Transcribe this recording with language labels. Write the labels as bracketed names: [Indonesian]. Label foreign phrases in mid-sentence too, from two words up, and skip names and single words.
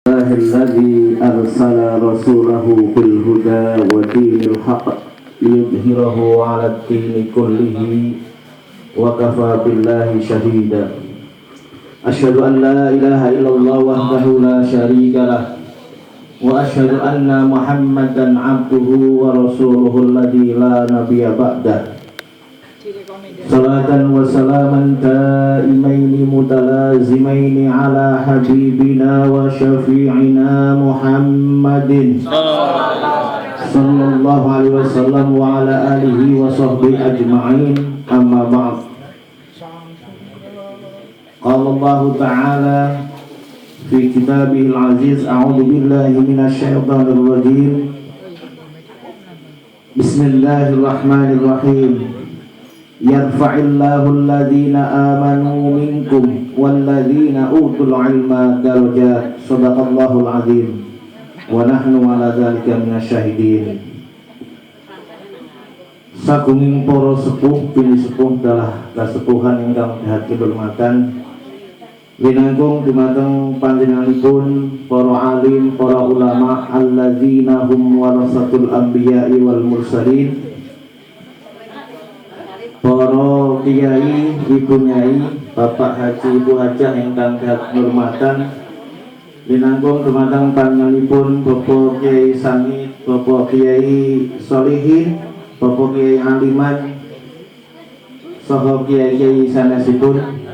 [Arabic] الحمد لله الذي أرسل رسوله بالهدى ودين الحق ليظهره على الدين كله وكفى بالله شهيدا. أشهد أن لا إله إلا الله وحده لا شريك له وأشهد أن محمدا عبده ورسوله الذي لا نبي بعده. صلاة وسلاما دائمين متلازمين على حبيبنا وشفيعنا محمد صلى الله عليه وسلم وعلى آله وصحبه أجمعين، أما بعد. قال الله تعالى في كتابه العزيز، أعوذ بالله من الشيطان الرجيم. بسم الله الرحمن الرحيم. يرفع الله الذين آمنوا منكم والذين أوتوا العلم درجات. صدق الله العظيم. ونحن على ذلك من الشاهدين. [Javanese] Sagunging para sepuh pilih sepuh dalah kasepuhan ingkang dhateng hormatan linangkung dumateng panjenenganipun para alim, para ulama [Arabic] الذين هم ورثة الأنبياء والمرسلين, [Javanese] para kiai, ibu nyai, bapak haji, ibu hajah ingkang dhateng hormatan linangkung dumateng panjenenganipun Bapak Kiai Sangit, Bapak Kiai Solihin, Bapak Kiai Aliman, saha kiai-kiai sanesipun,